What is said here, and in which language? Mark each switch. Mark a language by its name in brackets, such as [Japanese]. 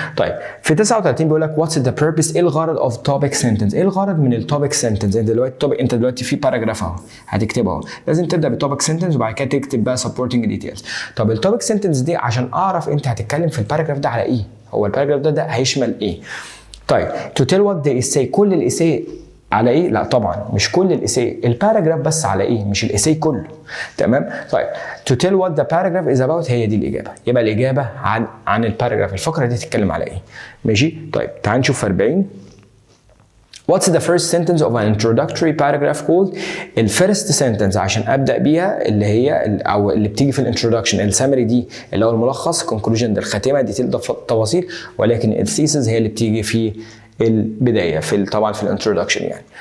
[Arabic] طيب في 39 بيقول لك [English] what's the purpose، [Arabic] ايه الغرض [English] of topic sentence؟ [Arabic] ايه الغرض من التوبيك سنتنس؟ انت دلوقتي في باراجراف اهو هتكتبه اهو، لازم تبدا بالتوبيك سنتنس وبعد كده تكتب بقى supporting details. طب التوبيك سنتنس دي عشان اعرف انت هتتكلم في الباراجراف ده على ايه؟ هو الباراجراف ده هيشمل ايه؟ طيب [English] to tell what the essay، [Arabic] كل الاساي على ايه؟ لا طبعا مش كل الاساي، الباراجراف بس على ايه؟ مش الاساي كله. تمام. [English] طيب to tell what the paragraph is about، [Arabic] هي دي الاجابه. يبقى الاجابه عن الباراجراف، الفقره دي تتكلم على ايه؟ ماشي. طيب تعال نشوف 40. [English] What's the first sentence of an introductory paragraph called؟ [Arabic] الفيرست سنتنس عشان ابدا بيها اللي هي او اللي بتيجي في الانترودكشن، السمري دي اللي هو الملخص، كونكلوجن ده الخاتمه، دي التفاصيل، ولكن الثيسز هي اللي بتيجي في البدايه، طبعا في الانترودكشن يعني.